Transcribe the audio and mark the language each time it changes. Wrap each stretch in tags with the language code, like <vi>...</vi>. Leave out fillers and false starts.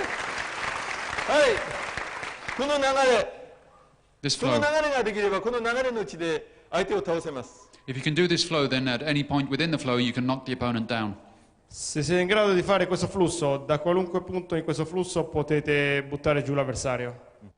<ja>はい、この流れ、</ja> <en>This</en> <ja>この</ja> <en>flow.</en> <ja>流れができれば、この流れのうちで相手を倒せます。</ja> <en>If you can do this flow, then at any point within the flow, you can knock the opponent down.</en> <it>Se siete in grado di fare questo flusso, da qualunque punto in questo flusso potete buttare giù l'avversario.</it>